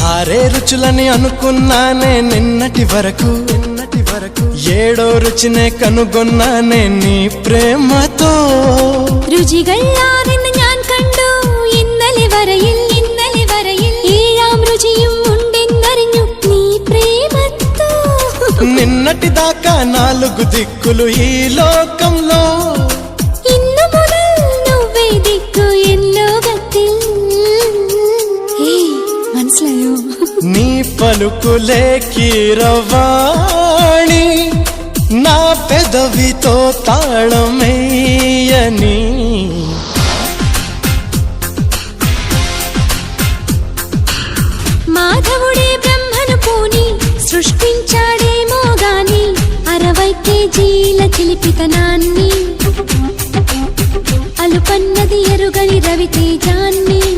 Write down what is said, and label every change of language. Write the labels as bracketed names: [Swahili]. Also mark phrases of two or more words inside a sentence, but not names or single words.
[Telugu] ఆరే రుచులని అనుకున్నానే నిన్నటి వరకు ఏడో రుచినే కనుగొన్నానే నీ ప్రేమతో [Malayalam] രുചികളാ നിന്നെ ഞാൻ കണ്ടു ഇന്നലെ വരയിൽ ഏഴാം രുചിയും ഉണ്ടെന്നറിഞ്ഞു നീ പ്രേമത്തോ [Telugu] నిన్నటి దాకా నాలుగు దిక్కులు ఈ లోకంలో [Malayalam] ഇന്നു മുതൽ [Telugu] నువ్వే దిక్కు [Malayalam] ఎన్ లోകത്തിൽ മനസ്സിലായോ [Telugu] నీ పలుకులే కీరవాణి నా పెదవితో తాళమేయని మాధవుడే బ్రహ్మను పోని సృష్టించాడేమో గాని 60 కేజీల చిలిపితనాన్ని అలుపన్నది ఎరుగని రవితేజాన్ని